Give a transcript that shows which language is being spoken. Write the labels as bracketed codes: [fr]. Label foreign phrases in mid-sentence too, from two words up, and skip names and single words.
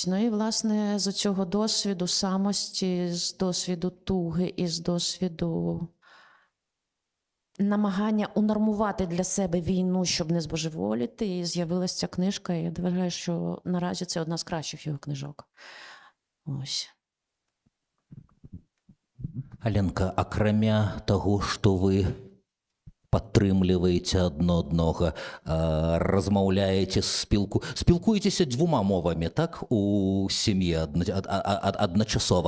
[uk] Ну і, власне, з цього досвіду самості, з досвіду туги і з досвіду намагання унормувати для себе війну, щоб не збожеволіти, і з'явилася ця книжка. І я вважаю, що наразі це одна з кращих його книжок. Ось. [be] Аленка, акрамя таго, што вы падтрымліваеце адно аднога, размаўляеце, спілкуецеся двума мовамі, так, у сям'і адначасова?